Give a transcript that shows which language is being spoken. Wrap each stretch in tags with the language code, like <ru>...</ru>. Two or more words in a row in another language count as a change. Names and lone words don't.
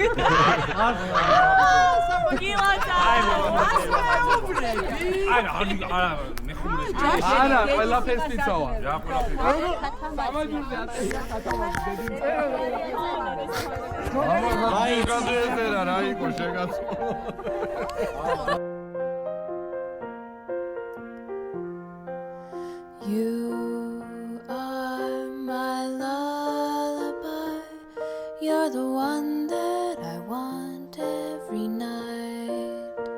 <ka>არა, ყველაფერს თვითოა. რა ყველაფერს. აი, გადაეწერა რა იყო შეგაც.</ka> <en>You are my lullaby. You're the one that I want every night.</en>